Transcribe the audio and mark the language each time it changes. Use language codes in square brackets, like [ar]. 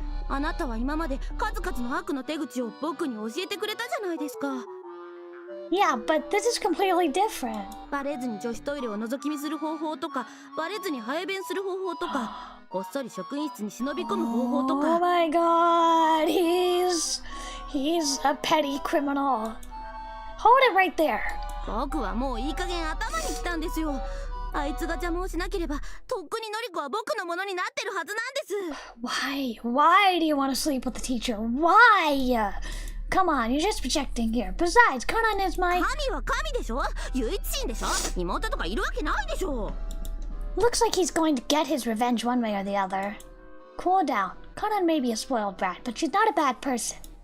[ja] あなたは今まで数々の悪の手口を僕に教えてくれたじゃないですか。 [en] Yeah, but this is completely different. [ja] バレずに女子トイレを覗き見する方法とか、バレずに早弁する方法とか、こっそり職員室に忍び込む方法とか。 [en] Oh my god, he's a petty criminal. Hold it right there. [ja] 僕はもういい加減頭にきたんですよ。あいつが邪魔をしなければ、とっくにのりこは僕のものになってるはずなんです。 [en] Why do you want to sleep with the teacher? Why? Come on, you're just projecting here. Besides, Kanan is my... [ja] 神は神でしょ？唯一神でしょ？妹とかいるわけないでしょ。 [en] Looks like he's going to get his revenge one way or the other. Cool down. Kanan may be a spoiled brat, but she's not a bad person.